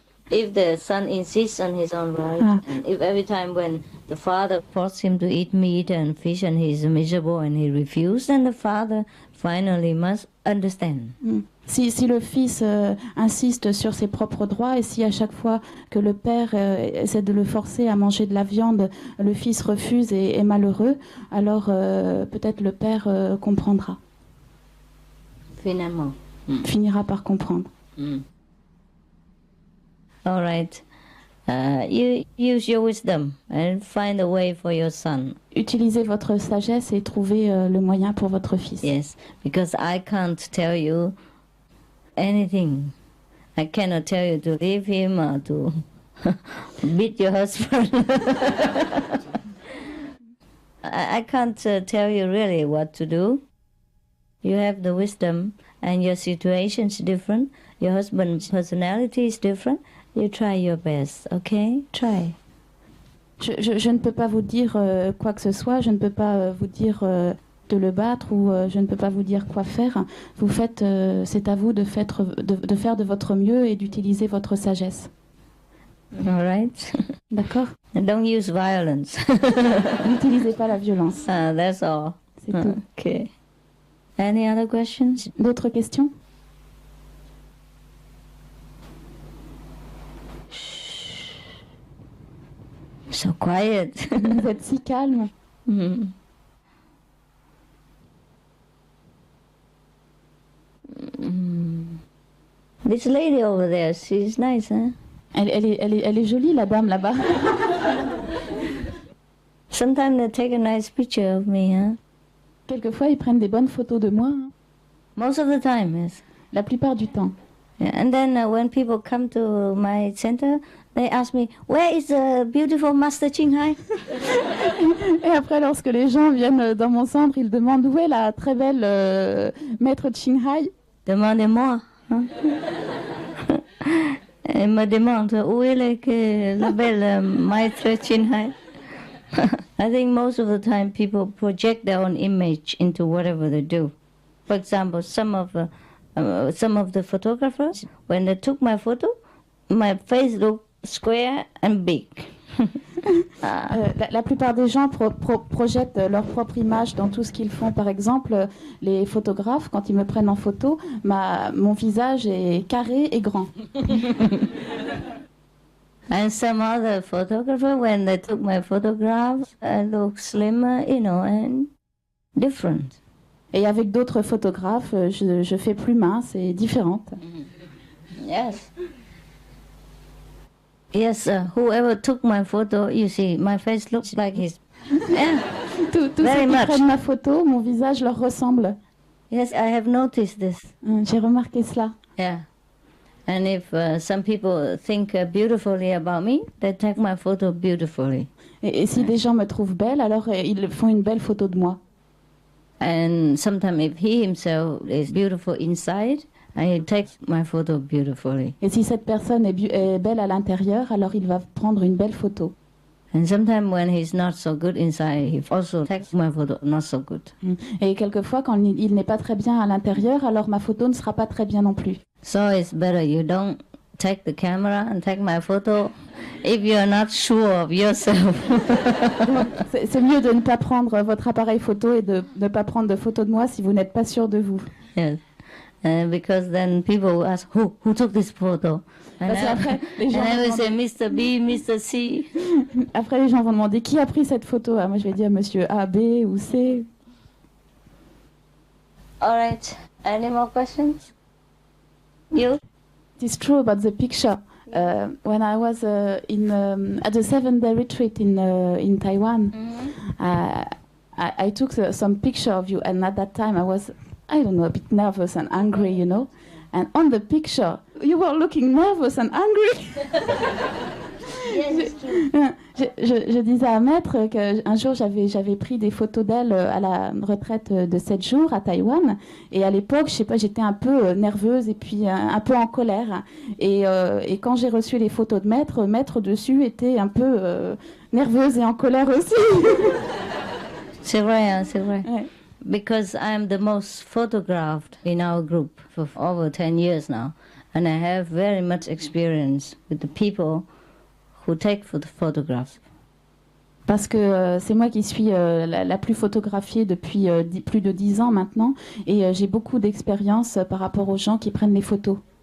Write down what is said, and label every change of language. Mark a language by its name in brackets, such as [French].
[English] If the son insists on his own right, and if every time when the father forces him to eat meat and fish and he's miserable and he refuses, then the father finally must understand. [French] Si le fils insiste sur ses propres droits et si à chaque fois que le père essaie de le forcer à manger de la viande, le fils refuse et est malheureux, alors peut-être le père comprendra. Finalement. Finira par comprendre. [English] All right. You use your wisdom and find a way for your son. [French] Utilisez votre sagesse et trouvez le moyen pour votre fils. [English] Yes, because I can't tell you anything. I cannot tell you to leave him or to beat your husband. I can't tell you really what to do. You have the wisdom and your situation is different. Your husband's personality is different. You try your best, okay? Try. [French] Je ne peux pas vous dire quoi que ce soit, je ne peux pas vous dire de le battre ou je ne peux pas vous dire quoi faire. Vous faites, c'est à vous de faire de votre mieux et d'utiliser votre sagesse. [English] All right. [French] D'accord. [English] Don't use violence. [French] N'utilisez pas la violence. [English] That's all. [French] C'est tout. [English] Okay. Any other questions? [French] D'autres questions? [English] So quiet. [French] Vous êtes si calme. [English] This lady over there, she's nice, huh? [French] Elle est jolie, la dame là-bas. [English] Sometimes they take a nice picture of me, huh? [French] Quelquefois, ils prennent des bonnes photos de moi. Hein. [English] Most of the time, yes. [French] La plupart du temps. [English] Yeah, and then when people come to my center, they ask me, where is the beautiful Master Ching Hai? [French] Et après, lorsque les gens viennent dans mon centre, ils demandent où est la très belle maître Ching Hai. Demandez-moi. Hein? Ils me demandent où est la belle maître Ching Hai. [English] I think most of the time people project their own image into whatever they do. For example, some of the photographers, when they took my photo, my face looked square and big. [French] La plupart des gens projettent leur propre image dans tout ce qu'ils font. Par exemple, les photographes, quand ils me prennent en photo, mon visage est carré et grand. [English] And some other photographers, when they took my photographs, I look slimmer, and different. [French] Et avec d'autres photographes, je fais plus mince et différente. [English] Yes. Yes, whoever took my photo, you see, my face looks like his. Yeah. [French] Tous ceux [English] Very [French] qui [English] much. [French] prennent ma photo, mon visage leur ressemble. [English] Yes, I have noticed this. [French] J'ai remarqué cela. [English] Yeah. And if some people think beautifully about me, they take my photo beautifully. [French] Et si des gens me trouvent belle, alors ils font une belle photo de moi. [English] And sometimes if he himself is beautiful inside, he takes my photo beautifully. [French] Et si cette personne est belle à l'intérieur, alors il va prendre une belle photo. [English] And sometimes when he's not so good inside, he also takes my photo not so good. [French] Et quelquefois, quand il n'est pas très bien à l'intérieur, alors ma photo ne sera pas très bien non plus. [English] So it's better you don't take the camera and take my photo if you're not sure of yourself. [French] C'est mieux de ne pas prendre votre appareil photo et de ne pas prendre de photos de moi si vous n'êtes pas sûr de vous. [English] Yes. Because then people will ask, who took this photo? And I will say, Mr. B, Mr. C. [French] Après, les gens vont demander qui a pris cette photo. Moi, je vais dire Monsieur A, B ou C. [English] All right. Any more questions? You? It is true about the picture. When I was at the 7-day retreat in Taiwan, I took some picture of you, and at that time I was, I don't know, a bit nervous and angry, you know. And on the picture, you were looking nervous and angry. [French] Je disais à Maître qu'un jour j'avais pris des photos d'elle à la retraite de 7 jours à Taïwan, et à l'époque, je sais pas, j'étais un peu nerveuse et puis un peu en colère. Et quand j'ai reçu les photos de Maître dessus était un peu nerveuse et en colère aussi. C'est vrai, hein, c'est vrai. Ouais. [English] Because I'm the most photographed in our group for over 10 years now, and I have very much experience with the people who take photographs. [French] Parce que c'est moi qui suis la plus photographiée depuis plus de 10 ans maintenant, et j'ai beaucoup d'expérience par rapport aux gens qui prennent les photos.